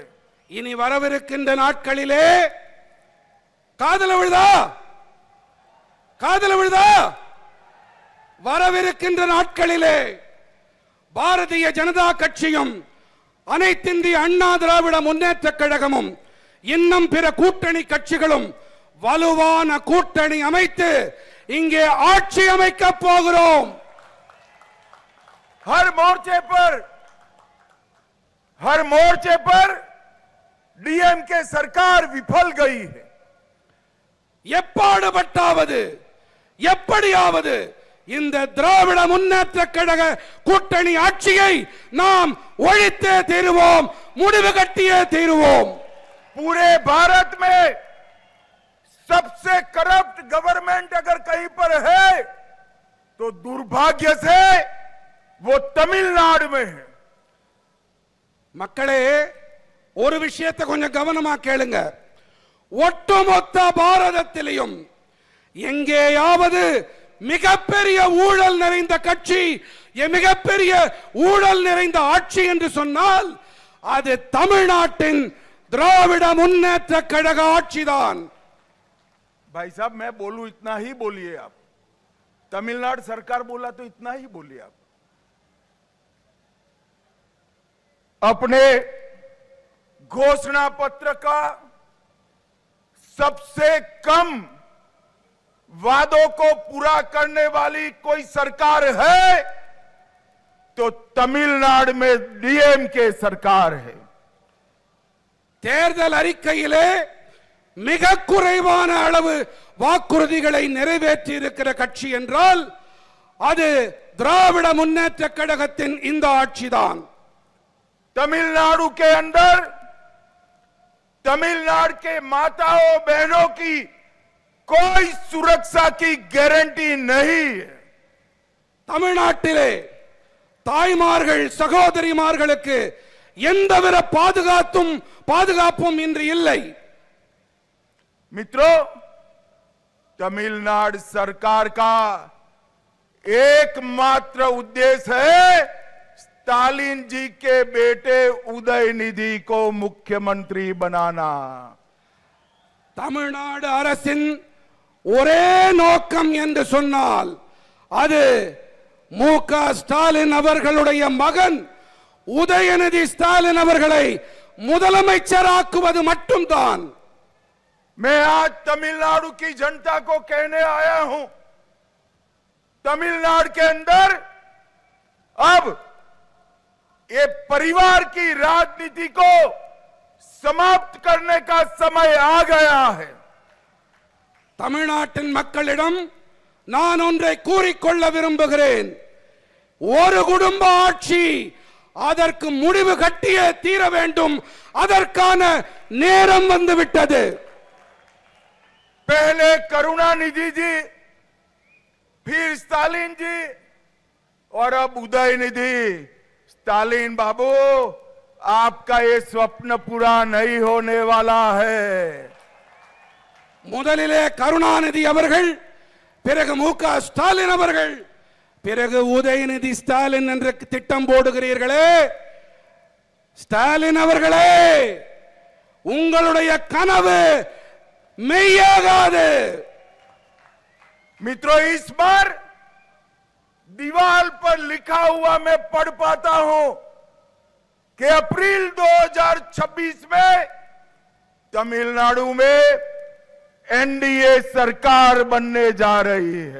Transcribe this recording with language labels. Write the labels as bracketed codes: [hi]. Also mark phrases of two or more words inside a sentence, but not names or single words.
[ta] இனி வரவிருக்கின்ற நாட்களிலே காதல விழுதா வரவிருக்கின்ற நாட்களிலே பாரதிய ஜனதா கட்சியும் அனைத்திந்திய அண்ணா திராவிட முன்னேற்ற கழகமும் இன்னும் பிற கூட்டணி கட்சிகளும் வலுவான கூட்டணி அமைத்து இங்கே ஆட்சி அமைக்க போகிறோம்। [hi] हर मोर्चे पर डीएमके सरकार विफल गई है। [ta] எப்பாடுபட்டாவது எப்படியாவது இந்த திராவிட முன்னேற்ற கழக கூட்டணி ஆட்சியை நாம் ஒழித்தே தீருவோம், முடிவு கட்டியே தீருவோம். [hi] पूरे भारत में सबसे [en] corrupt government [hi] अगर कहीं पर है तो दुर्भाग्य से वो तमिलनाडु में है. [ta] மக்களே, ஒரு விஷயத்தை கொஞ்சம் கவனமா கேளுங்க. ஒட்டுமொத்த பாரதத்திலும் எங்கேயாவது மிகப்பெரிய ஊழல் நிறைந்த கட்சி, மிகப்பெரிய ஊழல் நிறைந்த ஆட்சி என்று சொன்னால் அது தமிழ்நாட்டின் திராவிட முன்னேற்ற கழக ஆட்சிதான். [hi] भाई साहब, मैं बोलूं इतना ही बोलिए आप. तमिलनाडु सरकार बोला तो इतना ही बोलिए आप. अपने घोषणा पत्र का सबसे कम वादों को पूरा करने वाली कोई सरकार है तो तमिलनाडु में डीएमके सरकार है. [ta] தேர்தல் அறிக்கையிலே மிக குறைவான அளவு வாக்குறுதிகளை நிறைவேற்றி இருக்கிற கட்சி என்றால் அது திராவிட முன்னேற்ற கழகத்தின் இந்த ஆட்சிதான். [hi] तमिलनाडु के अंदर तमिलनाडु के माताओं बहनों की कोई सुरक्षा की गारंटी नहीं है. [ta] தமிழ்நாட்டிலே தாய்மார்கள் சகோதரிமார்களுக்கு எந்தவித பாதுகாப்பும் இன்று இல்லை. [hi] मित्रों, तमिलनाडु सरकार का एकमात्र उद्देश्य है स्टालिन जी के बेटे उदयनिधि को मुख्यमंत्री बनाना. [ta] தமிழ்நாடு அரசின் ஒரே நோக்கம் என்று சொன்னால் அது மு.க. ஸ்டாலின் அவர்களுடைய மகன் உதயநிதி ஸ்டாலின் அவர்களை முதலமைச்சராக்குவது மட்டும்தான். [hi] मैं आज तमिलनाडु की जनता को कहने आया हूं, तमिलनाडु के अंदर अब ये परिवार की राजनीति को समाप्त करने का समय आ गया है. [ta] தமிழ்நாட்டின் மக்களிடம் நான் ஒன்றை கூறிக்கொள்ள விரும்புகிறேன். ஒரு குடும்ப ஆட்சி, அதற்கு முடிவு கட்டியே தீர வேண்டும். அதற்கான நேரம் வந்துவிட்டது. [hi] पहले करुणानिधि जी, फिर स्टालिन जी और अब उदयनिधि. स्टालिन बाबू, आपका ये स्वप्न पूरा नहीं होने वाला है. [ta] முதலிலே கருணாநிதி அவர்கள், பிறகு மு.க. ஸ்டாலின் அவர்கள், பிறகு உதயநிதி ஸ்டாலின் என்ற திட்டம் போடுகிறீர்களே. ஸ்டாலின் அவர்களே, உங்களுடைய கனவு மெய்யாகாது. [hi] मित्रों, इस बार दीवार पर लिखा हुआ मैं पढ़ पाता हूं कि अप्रैल 2026 में तमिलनाडु में एनडीए सरकार बनने जा रही है.